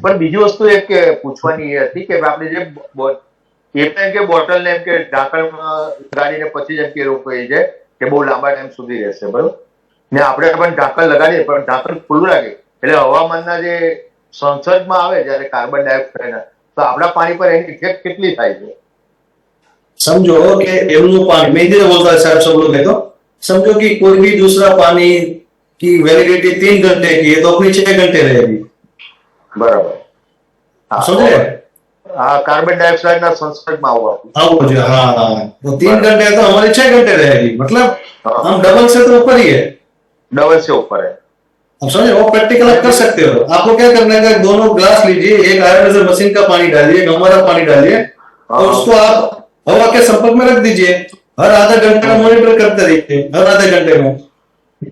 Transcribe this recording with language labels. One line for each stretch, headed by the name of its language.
Gujarati: પણ બીજી વસ્તુ એક કે પૂછવાની એ હતી કે આપણે જે એમ કે બોટલ ને એમ કે ઢાંકણ લગાડીને પછી જેમ કે લોકો એ છે કે બહુ લાંબા ટાઈમ સુધી રહેશે, બરોબર? ને આપણે પણ ઢાંકણ લગાડીએ પણ ઢાંકણ ખુલ્લું લાગે એટલે હવામાનના જે સંસર્ગમાં આવે જ્યારે કાર્બન ડાયોક્સાઇડ, તો આપણા પાણી પર એની ઇફેક્ટ કેટલી થાય છે?
Hindi: समझो कि एमનું पानी, मैं इधर बोलता है साहब, सब लोग देखो, समझो कि कोई भी दूसरा पानी की वैलिडिटी 3 घंटे की है तो अपनी 6 घंटे रहेगी।
Gujarati: બરાબર।
Hindi: समझे?
Gujarati: કાર્બન ડાયોક્સાઇડ ના સંસર્ગમાં આવવાથી
Hindi: अब मुझे हाँ, तो 3 घंटे है तो हमारी 6 घंटे रहेगी। मतलब हम डबल से तो ऊपर ही है। ડબલ से ऊपर है। अब समझे, वो प्रैक्टिकल आप कर सकते हो। आपको क्या करना है, दोनों ग्लास लीजिए, एक आयोनाइजर मशीन का पानी डालिए, एक हमारा पानी डालिए, और उसको आप हवा के संपर्क में रख दीजिए। हर आधा घंटे में मॉनिटर करते रहिए, हर आधे घंटे में।